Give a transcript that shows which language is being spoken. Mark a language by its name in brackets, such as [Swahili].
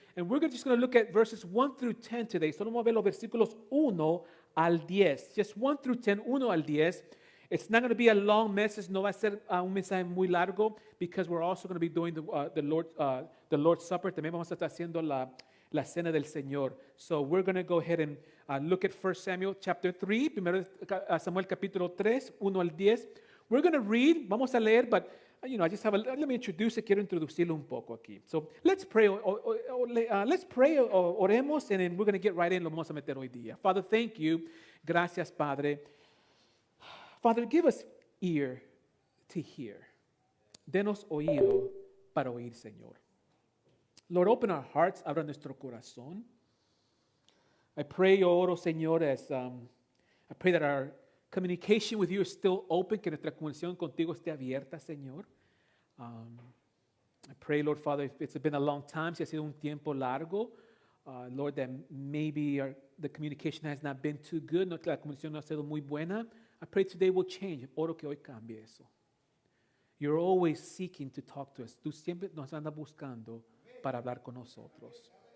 [English] And we're just going to look at verses 1 through 10 today. [Spanish] Solo vamos a ver los versículos 1 al 10. [English] Just 1 through 10, [Spanish] 1 al 10. [English] It's not going to be a long message. [Spanish] No va a ser un mensaje muy largo [English] because we're also going to be doing the Lord's Supper. [Spanish] También vamos a estar haciendo la cena del Señor. [English] So we're going to go ahead and look at 1 Samuel chapter 3, [Spanish] 1 Samuel capítulo 3, 1 al 10. [English] We're going to read, [Spanish] vamos a leer, [English] but I just have let me introduce it. [Spanish] Quiero introducirlo un poco aquí. [English] So let's pray. [Spanish] Oremos, [English] and then we're going to get right in. [Spanish] Lo vamos a meter hoy día. [English] Father, thank you. [Spanish] Gracias, Padre. [English] Father, give us ear to hear. [Spanish] Denos oído para oír, Señor. [English] Lord, open our hearts, [Spanish] abra nuestro corazón. [English] I pray, [Spanish] oro, Señor, [English] I pray that our communication with you is still open, [Spanish] que nuestra comunicación contigo esté abierta, Señor. [English] I pray, Lord, Father, if it's been a long time, [Spanish] si ha sido un tiempo largo, [English] Lord, that maybe the communication has not been too good, [Spanish] no, la comunicación no ha sido muy buena. [English] I pray today will change. [Spanish] Oro que hoy cambie eso. [English] You're always seeking to talk to us. [Spanish] Tú siempre nos andas buscando para hablar con nosotros.